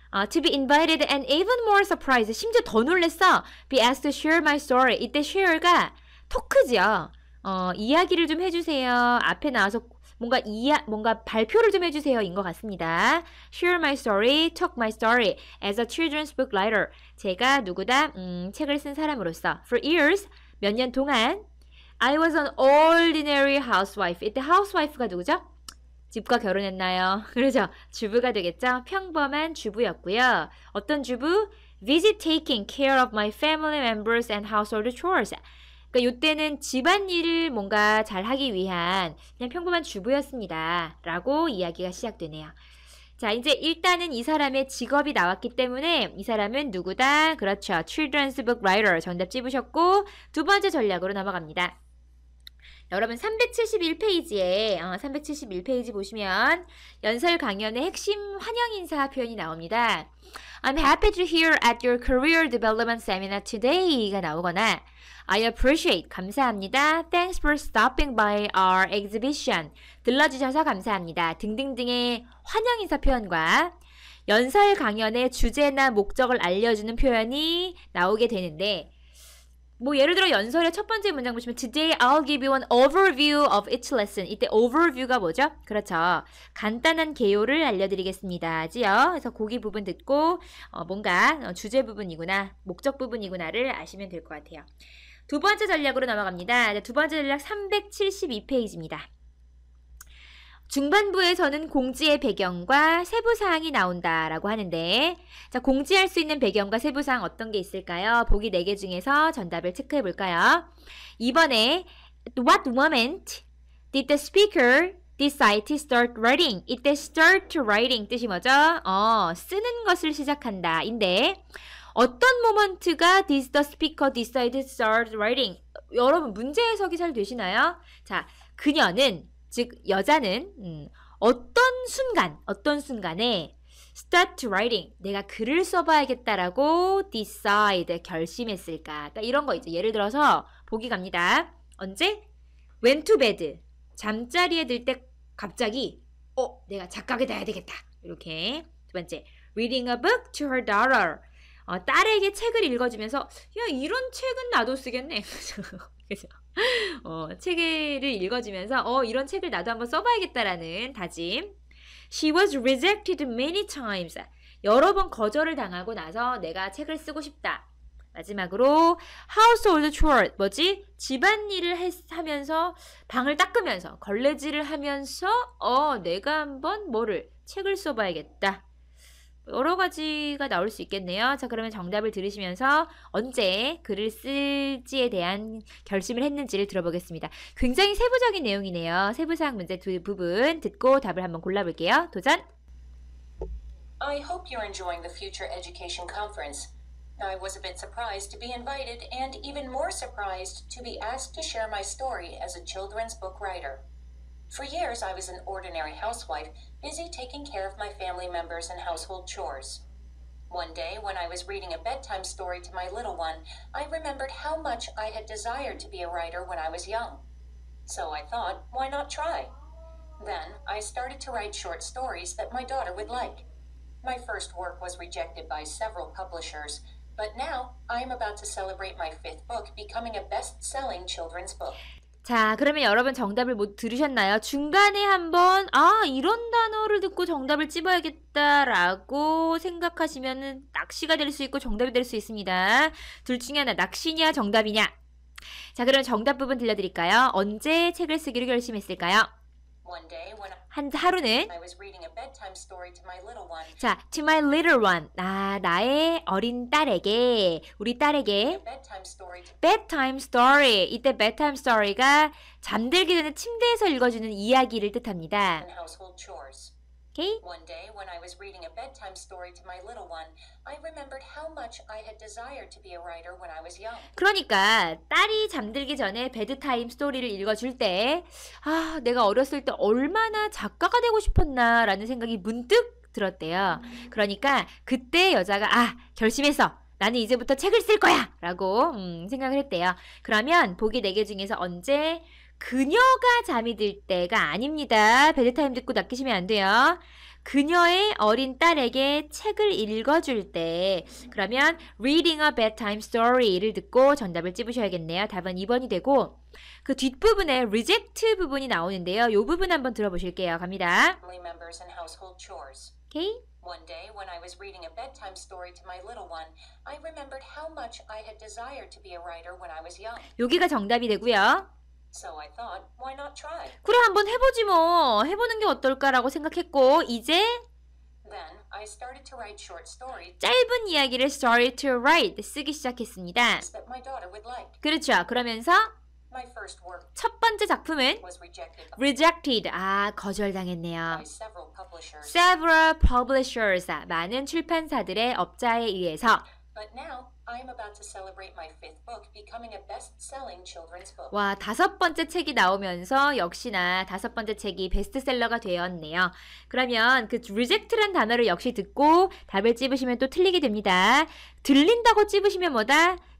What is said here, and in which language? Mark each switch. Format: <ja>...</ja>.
<en>To be invited and even more surprised.</en> <ko>심지어 더 놀랬어.</ko> <en>Be asked to share my story.</en> <ko>이때 share가 토크죠. 이야기를 좀 해주세요. 앞에 나와서 뭔가 발표를 좀 해주세요. 인 것 같습니다.</ko> <en>Share my story, talk my story as a children's book writer.</en> <ko>제가 누구다? 책을 쓴 사람으로서.</ko> <en>For years,</en> <ko>몇 년 동안</ko> <en>I was an ordinary housewife.</en> <ko>이때 housewife가 누구죠? 집과 결혼했나요? 그렇죠. 주부가 되겠죠. 평범한 주부였고요. 어떤 주부?</ko> <en>Visit taking care of my family members and household chores.</en> <ko>그러니까 이때는 집안일을 뭔가 잘 하기 위한 그냥 평범한 주부였습니다. 라고 이야기가 시작되네요. 자, 이제 일단은 이 사람의 직업이 나왔기 때문에 이 사람은 누구다? 그렇죠.</ko> <en>Children's Book Writer.</en> <ko>정답 찝으셨고 두 번째 전략으로 넘어갑니다. 여러분 371페이지에 371페이지 보시면 연설 강연의 핵심 환영 인사 표현이 나옵니다.</ko> <en>I'm happy to hear at your career development seminar today</en> <ko>가 나오거나</ko> <en>I appreciate</en> <ko>감사합니다.</ko> <en>Thanks for stopping by our exhibition.</en> <ko>들러주셔서 감사합니다. 등등등의 환영 인사 표현과 연설 강연의 주제나 목적을 알려주는 표현이 나오게 되는데 뭐 예를 들어 연설의 첫 번째 문장 보시면</ko> <en>Today I'll give you an overview of each lesson.</en> <ko>이때 overview가 뭐죠? 그렇죠. 간단한 개요를 알려드리겠습니다. 지요. 그래서 거기 부분 듣고 뭔가 주제 부분이구나, 목적 부분이구나를 아시면 될 것 같아요. 두 번째 전략으로 넘어갑니다. 두 번째 전략 372페이지입니다. 중반부에서는 공지의 배경과 세부사항이 나온다라고 하는데 자, 공지할 수 있는 배경과 세부사항 어떤 게 있을까요? 보기 4개 중에서 정답을 체크해 볼까요?</ko> <en>이번에 What moment did the speaker decide to start writing?</en> <ko>이때 start writing 뜻이 뭐죠? 쓰는 것을 시작한다 인데 어떤 모먼트가</ko> <en>did the speaker decide to start writing?</en> <ko>여러분 문제 해석이 잘 되시나요? 자, 그녀는 즉 여자는 어떤 순간에</ko> <en>start writing</en> <ko>내가 글을 써봐야겠다라고 decide 결심했을까? 그러니까 이런 거 있죠. 예를 들어서 보기 갑니다. 언제?</ko> <en>went to bed</en> <ko>잠자리에 들 때 갑자기 내가 작가가 돼야 되겠다. 이렇게 두 번째</ko> <en>reading a book to her daughter</en> <ko>딸에게 책을 읽어주면서 야 이런 책은 나도 쓰겠네. 그죠? 책을 읽어주면서 이런 책을 나도 한번 써봐야겠다라는 다짐.</ko> <en>She was rejected many times.</en> <ko>여러 번 거절을 당하고 나서 내가 책을 쓰고 싶다. 마지막으로 household chore 뭐지? 집안일을 하면서 방을 닦으면서 걸레질을 하면서 내가 한번 책을 써봐야겠다. 여러 가지가 나올 수 있겠네요. 자, 그러면 정답을 들으시면서 언제 글을 쓸지에 대한 결심을 했는지를 들어보겠습니다. 굉장히 세부적인 내용이네요. 세부사항 문제 두 부분 듣고 답을 한번 골라볼게요. 도전!</ko> <en>I hope you're enjoying the Future Education Conference. I was a bit surprised to be invited and even more surprised to be asked to share my story as a children's book writer. For years, I was an ordinary housewife, busy taking care of my family members and household chores. One day, when I was reading a bedtime story to my little one, I remembered how much I had desired to be a writer when I was young. So I thought, why not try? Then, I started to write short stories that my daughter would like. My first work was rejected by several publishers, but now I'm about to celebrate my 5th book, becoming a best-selling children's book.</en> <ko>자, 그러면 여러분 정답을 못 들으셨나요? 중간에 한번 이런 단어를 듣고 정답을 찝어야겠다라고 생각하시면은 낚시가 될 수 있고 정답이 될 수 있습니다. 둘 중에 하나, 낚시냐 정답이냐? 자, 그럼 정답 부분 들려드릴까요? 언제 책을 쓰기로 결심했을까요?</ko> <en>One day when</en> <ko>하루는</ko> <en>I was reading a bedtime story to my little one, 자, to my little one.</en> <ko>나의 어린 딸에게, 우리 딸에게</ko> <en>bedtime story to bedtime story.</en> <ko>이때 bedtime story가 잠들기 전에 침대에서 읽어주는 이야기를 뜻합니다.</ko> <en>and household chores.</en> <ko>오케이?</ko> <en>One day when I was reading a bedtime story to my little one, I remembered how much I had desired to be a writer when I was young.</en> <ko>그러니까 딸이 잠들기 전에 베드타임 스토리를 읽어줄 때 내가 어렸을 때 얼마나 작가가 되고 싶었나라는 생각이 문득 들었대요. 그러니까 그때 여자가 결심했어. 나는 이제부터 책을 쓸 거야! 라고 생각을 했대요. 그러면 보기 4개 중에서 언제? 그녀가 잠이 들 때가 아닙니다. 베드타임 듣고 낚이시면 안 돼요. 그녀의 어린 딸에게 책을 읽어줄 때, 그러면</ko> <en>reading a bedtime story</en> <ko>를 듣고 정답을 찝으셔야겠네요. 답은 2번이 되고, 그 뒷부분에 reject 부분이 나오는데요. 이 부분 한번 들어보실게요. 갑니다.</ko> <en>Family members and household chores.</en> <ko>오케이?</ko> <en>One day when I was reading a bedtime story to my little one, I remembered how much I had desired to be a writer when I was young.</en> <ko>여기가 정답이 되고요.</ko> <en>So I thought, why not try?</en> <ko>그래, 한번 해보지 뭐. 해보는 게 어떨까라고 생각했고, 이제</ko> <en>Then I started to write short stories</en> <ko>짧은 이야기를</ko> <en>start to write</en> <ko>쓰기 시작했습니다.</ko> <en>that my daughter would like.</en> <ko>그렇죠. 그러면서</ko> <en>My first work</en> <ko>첫 번째 작품은</ko> <en>was rejected</en> <ko>rejected. 거절당했네요.</ko> <en>by several publishers. Several publishers.</en> <ko>많은 출판사들의 업자에 의해서.</ko> <en>But now I am about to celebrate my 5th book, becoming a best-selling children's book.</en> <ko>와, 5번째 책이 나오면서 역시나 5번째 책이 베스트셀러가 되었네요. 그러면 그 reject란 단어를 역시 듣고 답을 찝으시면 또 틀리게 됩니다. 들린다고 찝으시면 뭐다?</ko>